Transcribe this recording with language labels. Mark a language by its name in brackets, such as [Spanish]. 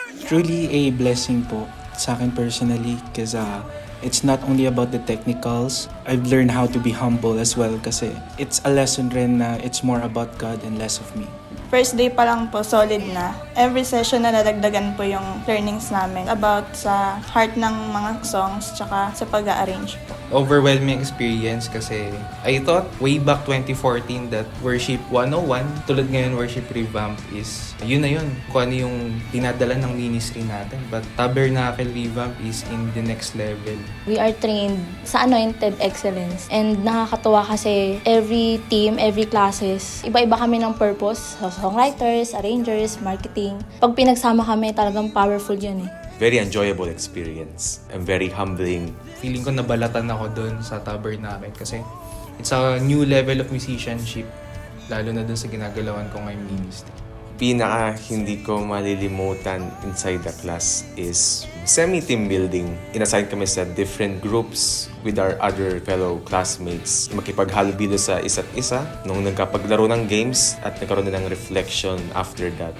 [English] Truly a blessing [Filipino] po sa akin [English] personally because it's not only about the technicals. I've learned how to be humble as well kasi it's a lesson rin na it's more about God and less of me. [Filipino] First day pa lang po, solid na. Every session na nadagdagan po yung learnings namin about sa heart ng mga songs tsaka sa pag-arrange po. [English] Overwhelming experience kasi I thought way back 2014 that Worship 101, [Filipino] tulad ngayon [English] Worship Revamp is yun na yun. [Filipino] Kung ano yung dinadala ng ministry natin. [English] But Tabernacle Revamp is in the next level. We are trained sa Anointed Excellence and [Filipino] nakakatuwa kasi [English] every team, every classes, iba-iba kami ng purpose. Songwriters, arrangers, marketing. [Filipino] Pag pinagsama kami, talagang powerful yun eh. [English] Very enjoyable experience and very humbling. [Filipino] Feeling ko nabalatan ako doon sa Tabernacle kasi [English] it's a new level of musicianship, [Filipino] lalo na doon sa ginagalawan ko ngayong ministry. Pinaka hindi ko malilimutan [English] inside the class is semi-team building. [Filipino] Inassign kami sa different groups [English] with our other fellow classmates. [Filipino] Makipaghalubilo sa isa't isa nung nagkapaglaro ng games at nagkaroon din ng reflection after that.